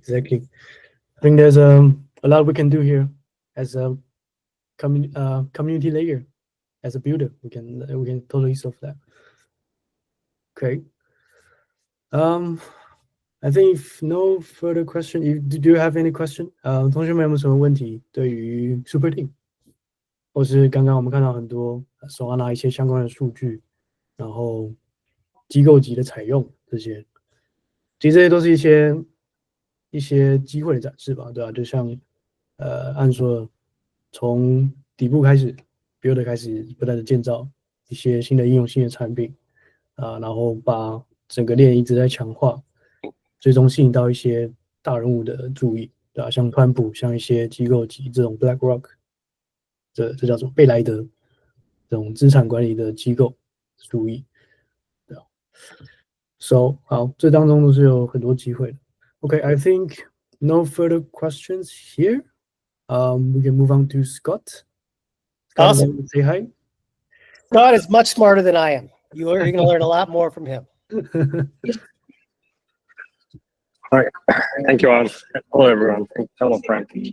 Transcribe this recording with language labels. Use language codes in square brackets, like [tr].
[en] I think there's a lot we can do here as a community layer, as a builder. We can totally solve that. Okay. I think if no further question, do you have any question? [zh] 同学们有没有什么问题对于 Super Team， 或是刚刚我们看到很多Solana一些相关的数据，然后机构级的采用这些，其实这些都是一些机会的展示吧，对吧？就像按说从底部开始 build 开始不断的建造一些新的应用、新的产品然后把整个链一直在强化，最终吸引到一些大人物的注意，对吧？像川普，像一些机构级这种 BlackRock， 这叫什么贝莱德这种资产管理的机构注意，对吧 ？So 好，这当中都是有很多机会的。 [en] Okay, I think no further questions here. We can move on to Scott. Scott, Awesome. Say hi. Scott is much smarter than I am. You're going to learn a lot more from him. All right. Thank you, An. Hello, everyone. Hello, Frank.